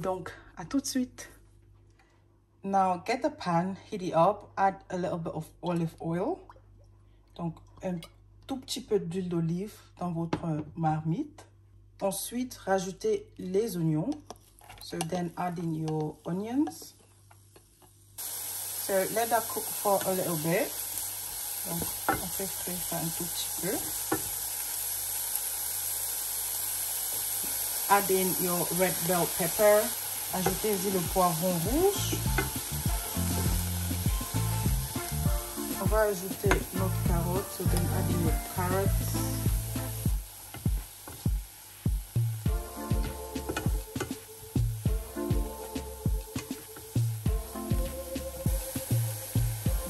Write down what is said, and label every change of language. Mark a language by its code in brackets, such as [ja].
[fr] Donc, à tout de suite. [en] Now, get a pan, heat it up, add a little bit of olive oil. [fr] Donc, un tout petit peu d'huile d'olive dans votre marmite. Ensuite, rajoutez les oignons. [en] So, then add in your onions. So, let that cook for a little bit. [fr] Donc, on fait frire ça un tout petit peu. [en] Add in your red bell pepper. [fr] Ajoutez-y le poivron rouge. On va ajouter notre carotte. [en] So, then add in your carrots.